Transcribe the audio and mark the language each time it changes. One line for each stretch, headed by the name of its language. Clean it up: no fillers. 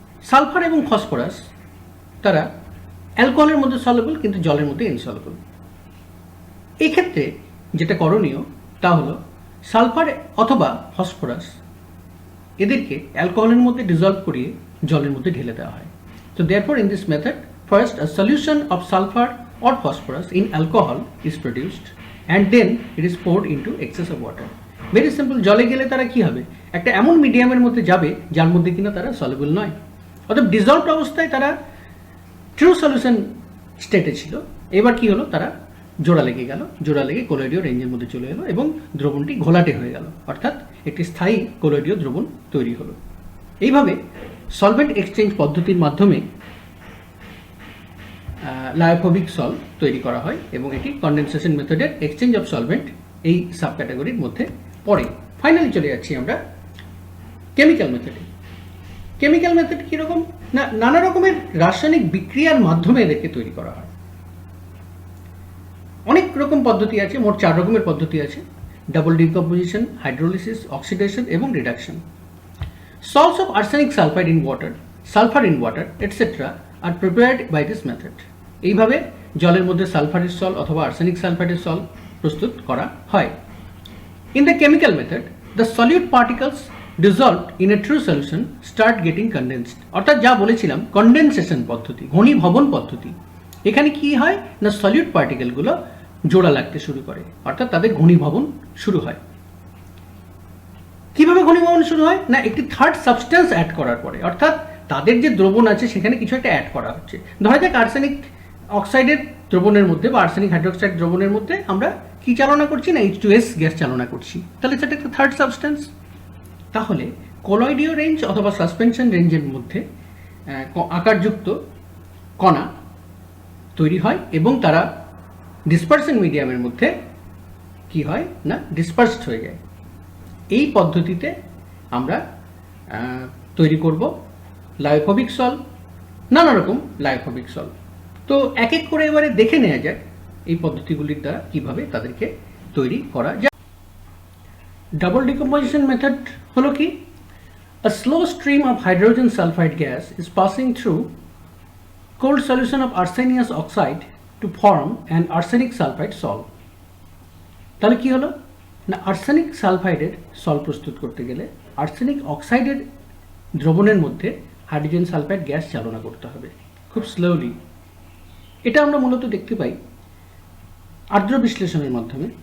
Bangla: Sulphur এবং phosphorus তারা অ্যালকোহলের মধ্যে সলেবল, কিন্তু জলের মধ্যে ইনসলবল। এই ক্ষেত্রে যেটা করণীয় তা হলো সালফার অথবা ফসফরাস এদেরকে অ্যালকোহলের মধ্যে ডিজলভ করিয়ে জলের মধ্যে ঢেলে দেওয়া হয়।
English: So therefore in this method, first a solution of sulfur or phosphorus in alcohol is produced and then it is poured into excess of water. Very simple.
Bangla: জলে গেলে তারা কি হবে, একটা এমন মিডিয়ামের মধ্যে যাবে যার মধ্যে কিনা তারা সলিউবল নয়, অর্থাৎ ডিজলভড অবস্থায় তারা ট্রু সলিউশন স্টেটে ছিল। এবার কি হলো, তারা জোড়া লেগে গেল, জোড়া লেগে কলোয়েডীয় রেঞ্জের মধ্যে চলে এলো এবং দ্রবণটি ঘোলাটে হয়ে গেল, অর্থাৎ একটি স্থায়ী কলোয়েডীয় দ্রবণ তৈরি হলো। এইভাবে সলভেন্ট এক্সচেঞ্জ পদ্ধতির মাধ্যমে লায়োফোবিক সল্ট তৈরি করা হয় এবং এটি কন্ডেনসেশন মেথডের এক্সচেঞ্জ অফ সলভেন্ট এই সাব ক্যাটাগরির মধ্যে পড়ে। ফাইনালি চলে যাচ্ছি আমরা কেমিক্যাল মেথডে। কেমিক্যাল মেথড কীরকম না, নানা রকমের রাসায়নিক বিক্রিয়ার মাধ্যমে এদেরকে তৈরি করা হয়। অনেক রকম পদ্ধতি আছে, মোট 4 রকমের পদ্ধতি আছে: ডাবল ডিকম্পোজিশন, হাইড্রোলিসিস, অক্সিডেশন এবং reduction.
English: Salts of arsenic sulfide in water, sulfur in water, etc. are prepared by this method.
Bangla: এইভাবে জলের মধ্যে সালফারের সল অথবা আর্সেনিক সালফাইডের সল প্রস্তুত করা হয়।
English: In the chemical method, the solute particles dissolved in a true solution start getting condensed.
Bangla: অর্থাৎ যা বলেছিলাম কন্ডেনসেশন পদ্ধতি, ঘনীভবন পদ্ধতি। এখানে কি হয় না, সলিউট পার্টিকেলগুলো জোড়া লাগতে শুরু করে, অর্থাৎ তাদের ঘনীভবন শুরু হয়। কিভাবে ঘনীভবন শুরু হয় না, একটি থার্ড সাবস্টেন্স অ্যাড করার পরে, অর্থাৎ তাদের যে দ্রবণ আছে সেখানে কিছু একটা অ্যাড করা হচ্ছে। ধরা যাক আর্সেনিক অক্সাইডের দ্রবণের মধ্যে বা আর্সেনিক হাইড্রোক্সাইড দ্রবণের মধ্যে আমরা কি চালনা করছি না, H2S গ্যাস চালনা করছি, তাহলে সেটা একটা থার্ড সাবস্টেন্স। তাহলে কলয়েডীয় রেঞ্জ অথবা সাসপেনশন রেঞ্জের মধ্যে আকারযুক্ত কণা তৈরি হয় এবং তারা ডিসপারশন মিডিয়ামের মধ্যে কি হয় না, ডিসপার্সড হয়ে যায়। এই পদ্ধতিতে আমরা তৈরি করব লায়োফোবিক সল, নানা রকম লায়োফোবিক সল। তো এক এক করে এবারে দেখে নেওয়া যাক এই পদ্ধতিগুলির দ্বারা কিভাবে তাদেরকে তৈরি করা যায়। ডাবল ডিকম্পোজিশন মেথড হলো কি,
English: a slow stream of hydrogen sulfide gas is passing through cold solution of arsenious oxide to form an arsenic sulfide salt.
Bangla: তাহলে কি হলো না, আর্সেনিক সালফাইডের সল প্রস্তুত করতে গেলে আর্সেনিক অক্সাইডের দ্রবণের মধ্যে হাইড্রোজেন সালফাইড গ্যাস চালনা করতে হবে খুব স্লোলি। এটা আমরা মূলত দেখতে পাই আর্দ্র বিশ্লেষণের মাধ্যমে।